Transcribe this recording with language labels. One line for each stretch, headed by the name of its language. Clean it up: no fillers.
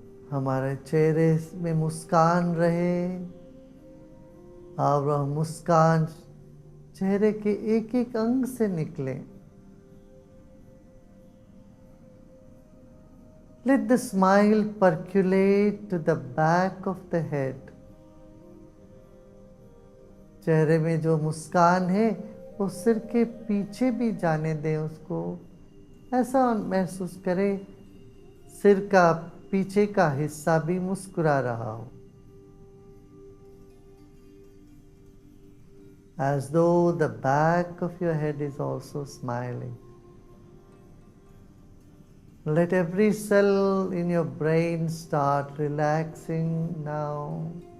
Hindi: हमारे चेहरे में मुस्कान रहे और वह मुस्कान चेहरे के एक एक अंग से निकले।
English: Let the smile percolate to the back of the head.
Hindi: चेहरे में जो मुस्कान है वो सिर के पीछे भी जाने दें उसको। ऐसा महसूस करें सिर का पीछे का हिस्सा भी मुस्कुरा रहा हो।
English: As though the back of your head is also smiling. Let every cell in your brain start relaxing now.